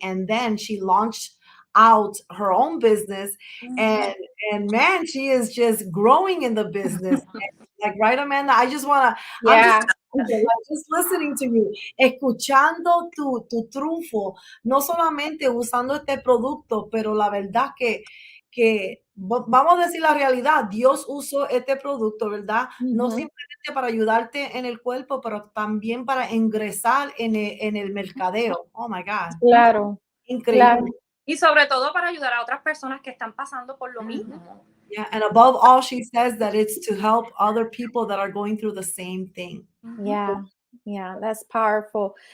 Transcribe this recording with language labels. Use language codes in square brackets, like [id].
[en] And then she launched out her own business, and man, she is just growing in the business. And Like, right, Amanda? I just want to, Yeah. I'm just listening to you, [es] escuchando tu triunfo, no solamente usando este producto, pero la verdad que vamos a decir la realidad, Dios usó este producto, ¿verdad? No simplemente para ayudarte en el cuerpo, pero también para ingresar en el mercadeo. [en] Oh my God. [es] Claro. Increíble. Claro. Y sobre todo para ayudar a otras personas que están pasando por lo mismo. [en] Yeah, and above all, she says that it's to help other people that are going through the same thing. Yeah, yeah, that's powerful.